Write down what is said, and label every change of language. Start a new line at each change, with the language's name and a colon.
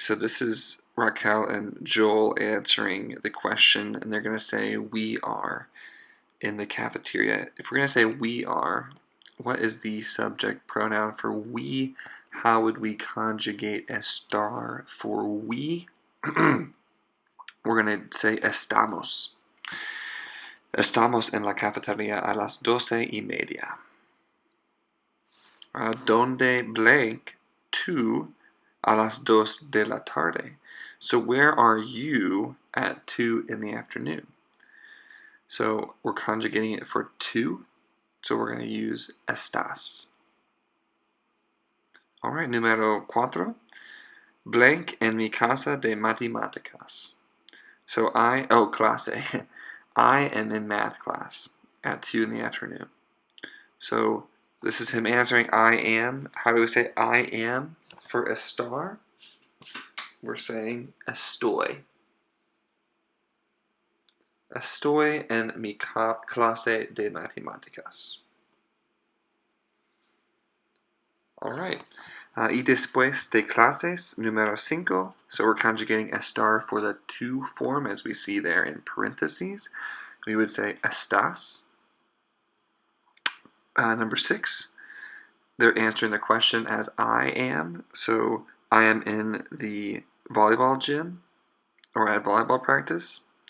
English: So this is Raquel and Joel answering the question, and they're going to say, we are in the cafeteria. If we're going to say we are, what is the subject pronoun for we? How would we conjugate estar for we? We're going to say estamos.
Spanish: Estamos en la cafetería a las 12:30. Donde blank tú a las 2 de la tarde.
English: So where are you at 2 in the afternoon? So we're conjugating it for 2. So we're going to use estás. All right,
Spanish: número 4. Blank en mi casa de matemáticas.
English: So clase. I am in math class at 2 in the afternoon. So this is him answering I am. How do we say I am for estar? We're saying estoy.
Spanish: Estoy en mi clase de matemáticas.
English: All right.
Spanish: Y después de clases, número 5.
English: So we're conjugating estar for the to form as we see there in parentheses. We would say estás. Number 6. They're answering the question as I am. So I am in the volleyball gym or at volleyball practice.